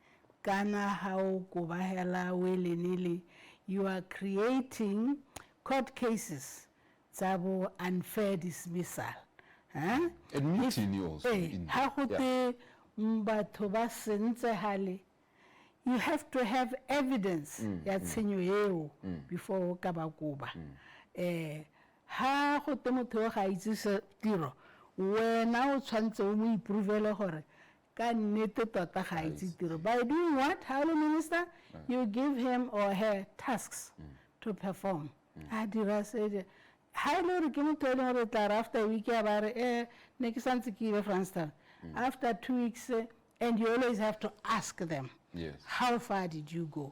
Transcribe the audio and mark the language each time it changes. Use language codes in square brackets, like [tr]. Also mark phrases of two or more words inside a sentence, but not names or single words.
[en] You are creating court cases, unfair dismissal. And mutiny also. You have to have evidence before Kabakuba. [tn] Ha go te motho ga itse tiro, wena o tshwantse o mo ipruvele gore ka nnete tota ga itse tiro. [en] By doing what? How the minister? You give him or her tasks to perform. I did say, how do you tell him after a week about next after 2 weeks, and you always have to ask them, how far did you go?